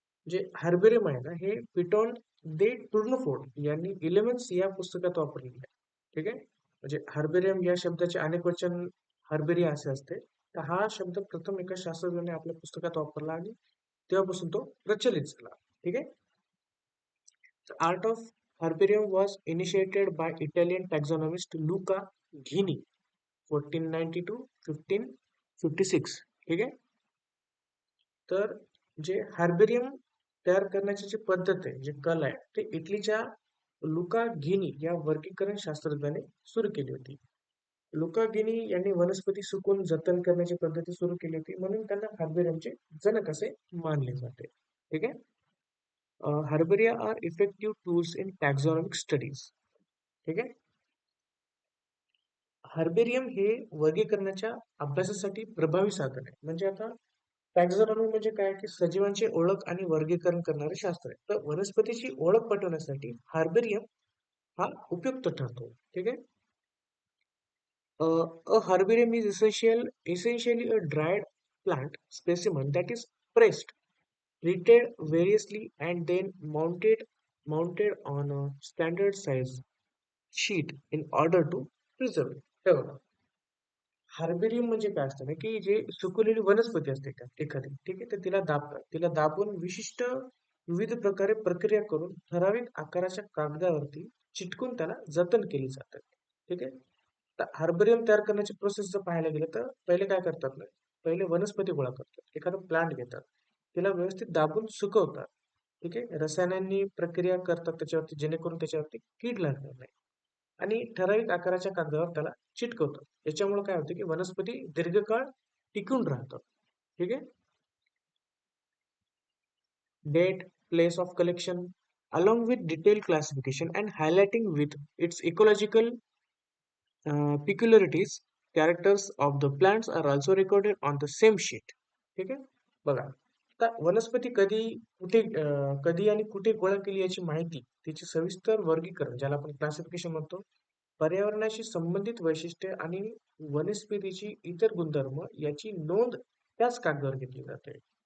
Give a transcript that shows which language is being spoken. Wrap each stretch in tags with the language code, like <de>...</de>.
<mr>जे हर्बेरियम आहे ना हे पिटॉन दे टुर्नफोर्ड यांनी इलेव्हन्स या पुस्तकात वापरलेलं आहे. ठीक आहे. म्हणजे हर्बेरियम या शब्दाचे अनेक वचन हर्बेरिया असे असते. तर हा शब्द प्रथम एका शास्त्रज्ञाने आपल्या पुस्तकात वापरला आणि तेव्हापासून तो प्रचलित झाला. ठीक आहे.</mr> <en>The art of herbarium was initiated by Italian taxonomist Luca Ghini 1490 to 1556.</en> <mr>ठीक आहे. तर जे हर्बेरियम तयार करण्याची जी पद्धत आहे, जी कला आहे, ते इटलीच्या लुका घिनी या वर्गीकरण शास्त्रज्ञाने सुरू केली होती. लुका गिनी यांनी वनस्पती सुकवून जतन करण्याची पद्धती सुरू केली होती, म्हणून त्यांना हर्बेरियमचे जनक असे मानले जाते. ठीक आहे.</mr> <en>Herbaria are effective tools in taxonomic studies.</en> <mr>ठीक आहे. हर्बेरियम हे वर्गीकरणाच्या अभ्यासासाठी प्रभावी साधन आहे. म्हणजे आता टॅक्झॉनॉमी म्हणजे काय, की सजीवांची ओळख आणि वर्गीकरण करणारे शास्त्र आहे. तर वनस्पतीची ओळख पटवण्यासाठी हर्बेरियम हा उपयुक्त ठरतो. ठीक आहे.</mr> <en>A herbarium is essentially a dried plant specimen that is pressed, treated variously, and then mounted on a standard size sheet in order to preserve it.</en> <mr>हे बघा, हार्बेरियम म्हणजे काय असतं ना, की जे सुकवलेली वनस्पती असते का एखादी, ठीक आहे, तर तिला दाबतात. तिला दाबून विशिष्ट विविध प्रकारे प्रक्रिया करून ठराविक आकाराच्या कागदावरती चिटकून त्याला जतन केली जातात. ठीक आहे. तर हार्बेरियम तयार करण्याची प्रोसेस जर पाहायला गेलं तर पहिले काय करतात ना, पहिले वनस्पती गोळा करतात. एखादा प्लांट घेतात. तिला व्यवस्थित दाबून सुकवतात. ठीक आहे. रसायनांनी प्रक्रिया करतात त्याच्यावरती, जेणेकरून त्याच्यावरती कीड लागणार नाही. आणि ठराविक आकाराच्या कागदावर त्याला चिटकवतात. याच्यामुळे काय होतं, की वनस्पती दीर्घकाळ टिकून राहतात. ठीक आहे.</mr> <en>Date, place of collection, along with detailed classification and highlighting with its ecological peculiarities, characters of the plants are also recorded on the same sheet.</en> <mr>ठीक आहे. बघा, आता वनस्पती कधी आणि कुठे गोळा केली याची माहिती, तिचे सविस्तर वर्गीकरण ज्याला आपण क्लासिफिकेशन म्हणतो, पर्यावरणाशी संबंधित वैशिष्ट्ये आणि वनस्पतीची इतर गुणधर्म याची नोंद त्याच कागदावर घेतली जाते.</mr>